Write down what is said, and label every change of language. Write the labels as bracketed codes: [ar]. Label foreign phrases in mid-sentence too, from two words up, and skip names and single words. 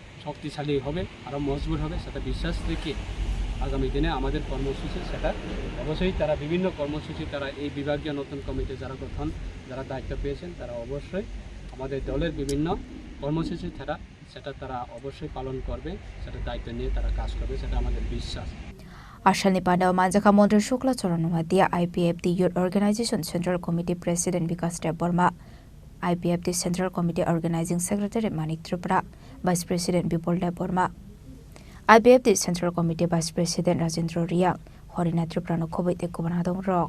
[bn] শক্তিশালী হবে, আরও মজবুত হবে, সেটা বিশ্বাস রেখে আগামী দিনে আমাদের কর্মসূচি সেটা অবশ্যই তারা বিভিন্ন কর্মসূচি তারা এই বিভাগীয় নতুন কমিটি যারা দায়িত্ব পেয়েছেন তারা অবশ্যই আমাদের দলের বিভিন্ন কর্মসূচি সেটা তারা অবশ্যই পালন করবে, সেটা দায়িত্ব নিয়ে তারা কাজ করবে, সেটা আমাদের বিশ্বাস। [trp] Ashalni Pandao Manjaka Montre Shukla Choranwadia IPFD [en] Youth Organization Central Committee President [trp] Vikas Deborma, IPFD [en] Central Committee Organizing Secretary [trp] Manik Tripura, [en] Vice President [trp] Bipol Deborma, IPFD [en] Central Committee Vice President [trp] Rajendra Riang, Horina Tripura no Khoboi te Kubanadong Rock.